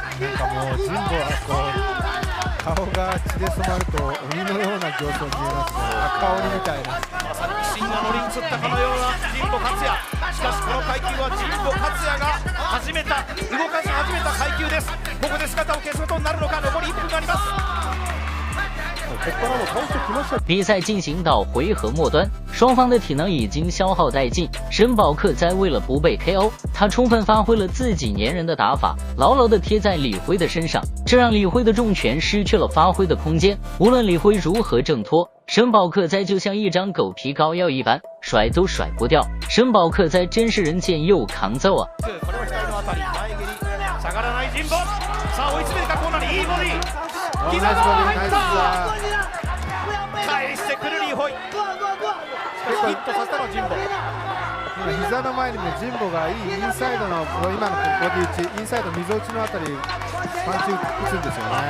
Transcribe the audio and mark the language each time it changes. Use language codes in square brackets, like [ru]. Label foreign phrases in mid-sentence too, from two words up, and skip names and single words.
[ja] なんかもう神保はこう顔が血で染まると鬼のような形相に見えますね。赤鬼みたいな。まさに鬼神が乗り移ったかのような神保克也。しかしこの階級は神保克也が動かし始めた階級です。ここで姿を消すことになるのか。残り1分があります。ここからも倒してきました。 [zh] 比赛进行到回合末端，双方的体能已经消耗殆尽。申宝克在为了不被 KO， 他充分发挥了自己粘人的打法，牢牢地贴在李辉的身上，这让李辉的重拳失去了发挥的空间。无论李辉如何挣脱，申宝克在就像一张狗皮膏药一般，甩都甩不掉。申宝克在真是人见又扛揍啊！ [ja] 下がらない神保。さあ追い詰めるかコーナーにいいボディ。膝が入った。返してくるリーホイ。ヒットさせたのは神保。今膝の前にも神保がいいインサイドの今のボディ打ち、インサイド溝打ちのあたりパンチ打つんですよね。